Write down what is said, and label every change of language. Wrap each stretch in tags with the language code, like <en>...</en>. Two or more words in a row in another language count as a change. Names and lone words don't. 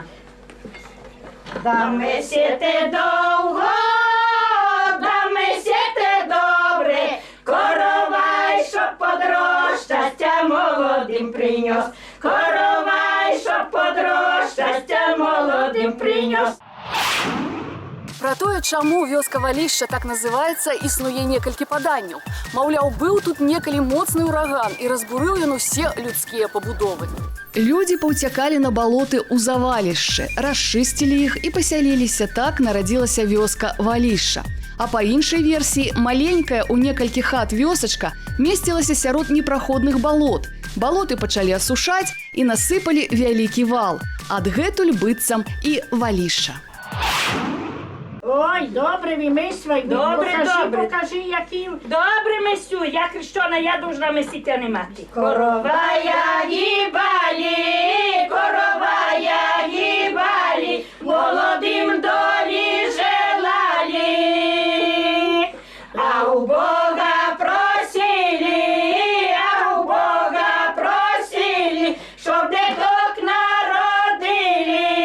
<uk>Да месіте довго, да месіте добре, коровай, щоб молодим принес. Коровай, щоб подрос, щастя молодим принес.</uk> <be>Пра тое, чаму вёска Валішча так называецца, існуе некалькі паданняў. Маўляў, быў тут некалі моцны ўраган і разбурыў ён усе людскія пабудовы. Людзі паўцякалі на балоты ў завалішчы, расчысцілі іх і пасяліліся, так нарадзілася вёска Валішча. А па іншай версіі, маленькая ў некалькі хат вёсачка месцілася сярод непраходных балот. Балоты пачалі асушаць і насыпалі вялікі вал. Адгэтуль быццам і Валішча.</be> <uk>Ой, добре ви мислай. Добре, добре. Покажи, які... Добре месю, я Хрещона, я должна месити, а не мати. Коровая гибали, коровая гибали, молодим долі желали, а у Бога просили, а у Бога просили, щоб діток народили.</uk>